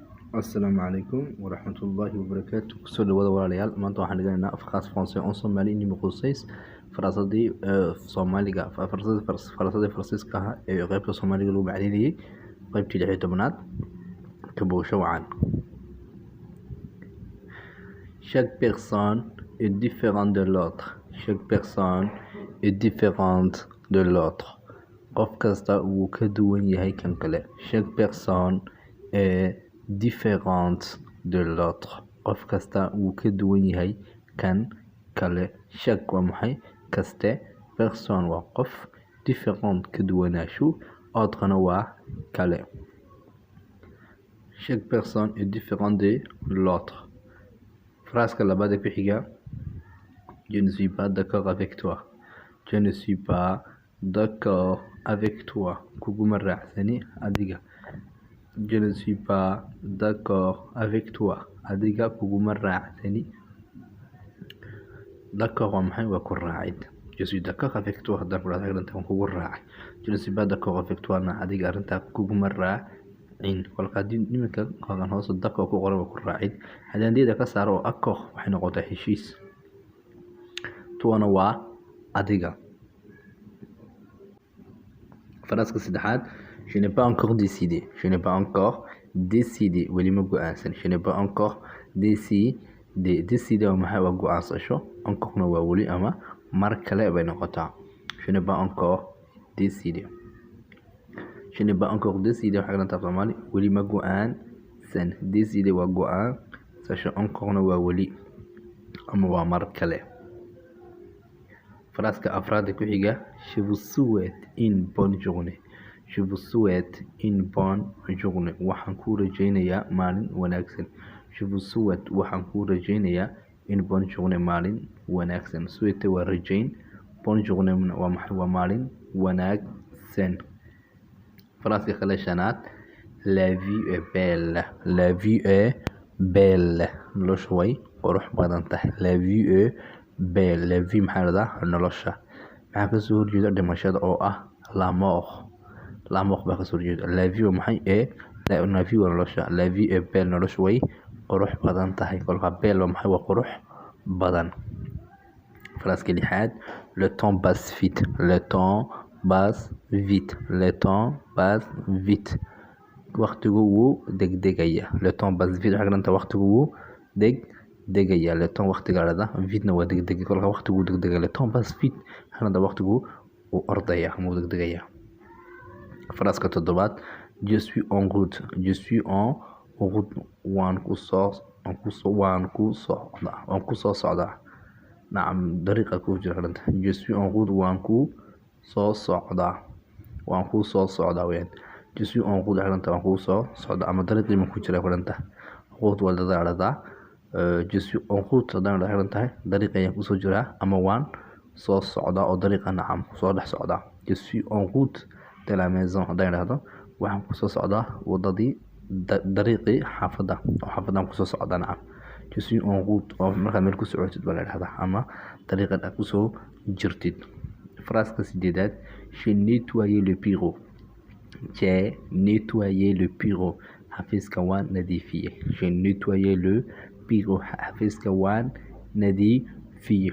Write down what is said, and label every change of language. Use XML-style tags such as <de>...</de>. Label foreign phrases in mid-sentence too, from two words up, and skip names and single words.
<ar>السلام عليكم ورحمة الله وبركاته.</ar> <so>kusoo dhawaada walaalayaal, maanta waxaan dhiganaynaa afkaas Faranse oo Soomaali inimo quseys faraasadii Soomaaliga faraasadii Faransiiska ah ee qaybta Soomaaliga lagu macneeyay qaybtii 16aad ka boosho wacan.</so> <fr>Chaque personne est différente de l'autre. Chaque personne est différente de l'autre.</fr> <so>Qof kasta wuu ka duwan yahay kan kale.</so> <fr>Chaque personne est différente de l'autre.</fr> <so>Qof kasta wuu ka duwan yahay kan kale. Chaque waa maxay? Kaste. Personne waa qof. Différent ka duwanaashu. Autrena waa kale.</so> <fr>Chaque personne est différente de l'autre.</fr> <so>Phrase labaad ku xiga.</so> <fr>Je ne suis pas d'accord avec toi. Je ne suis pas d'accord avec toi.</fr> <so>Kuguma raacsani adiga.</so> <fr>Je ne suis pas d'accord avec toi.</fr> <so>Adiga kuguma raacsani. D'accord waa maxay? Waa ku raacid.</so> <fr>Je suis d'accord avec toi</fr> <so>haddaan kula hadaltan kugu raacay.</so> <fr>Je ne suis pas d'accord avec toi</fr> <so>na adiga arinta kuguma raacin. Kolka nimanka qaban hoos d'accord ku qoran waa ku raacid. Hadaan deeda ka saaro accord waxay noqotaa heshiis. Tuwana waa adiga. Phrase saddexaad.</so> <fr>Je n'ai pas encore décidé. Je n'ai pas encore décidé.</fr> <so>Weli ma go'aansan.</so> <fr>Je n'ai pas encore décidé.</fr> <so>Décidé waa maxay? Waa go'aansasho. Encore waa weli ama mar kale bay noqotaa.</so> <fr>Je n'ai pas encore décidé. Je n'ai pas encore décidé</fr> <so>waxay ka tahay Soomaali weli ma go'aansan. Décidé waa go'aansasho. Encore waa weli ama waa mar kale. Phrase afraad ku xiga.</so> <fr>Je vous souhaite une bonne journée. Je vous souhaite une bonne journée.</fr> <so>Waxaan ku rajaynayaa maalin wanaagsan.</so> <fr>Je vous souhaite</fr> <so>waxaan ku rajaynayaa</so> <fr>une bonne journée</fr> <so>maalin wanaagsan. Souhaite waa rajayn.</so> <fr>Bonne journée</fr> <so>waa maxay? Waa maalin wanaagsan. Phrase kale shanaad.</so> <fr>La vie est belle. La vie est belle.</fr> <so>Nolosha way qurux badan tahay.</so> <fr>La vie est belle. La vie</fr> <so>maxay radaa? Nolosha. Maxaa ka soo horjeeda dhimashada oo ah</so> <fr>la mort. La mort</fr> <so>baa ka soo horjeeda.</so> <fr>La vie</fr> <so>waa maxay?</so> <fr>La vie</fr> <so>waa nolosha.</so> <fr>La vie est belle.</fr> <so>Nolosha way qurux badan tahay. Kolka belle waa maxay? Waa qurux badan. Phrase lixaad.</so> <fr>Le temps passe vite. Le temps passe vite. Le temps passe vite.</fr> <so>Waqtigu wuu degdegaya.</so> <fr>Le temps passe vite</fr> <so>waxay ka dhiganta waqtigu wuu degdegaya.</so> <fr>Le temps</fr> <so>waqtiga la dhahdo vitna waa degdeg. Kolka waqtigu degdegaya.</so> <fr>Le temps passe vite</fr> <so>waxay ka dhiganta waqtigu uu ordaya ama uu degdegaya. Phrase toddobaad.</so> <fr>Je suis en route. Je suis en route.</fr> <so>waan ku soo socdaa. Nacam dariiqa ku jira dhanta.</so> <fr>Je suis en route.</fr> <so>waan ku soo socdaa. waan ku soo socdaa weyn.</so> <fr>Je suis en route</fr> <so>dhanta waan ku soo socdaa ama dariiqii ma ku jira dhanta. Route waa dadaarada.</so> <fr>Je suis en route</fr> <so>dhanta dariiqa ayaan ku soo jiraa ama waan soo socdaa oo dariiqa nacam soo dhex socdaa.</so> <fr>Je suis en route de la maison</fr> <so>dhahdo waxaan ku soo socdaa wadadii dariiqii xaafada oo xaafadan ku soo socdaa nacam.</so> <fr>Je suis en route</fr> <so>oo marka meel ku socotid baa la dhahdaa ama dariiqad aad ku soo jirtid. Phrase sideedaad.</so> <fr>J'ai nettoyé le bureau. J'ai nettoyé le bureau.</fr> <so>Xafiiska waan nadiifiyay.</so> <fr>J'ai nettoyé le bureau.</fr> <so>Xafiiska waan nadiifiyay.</so>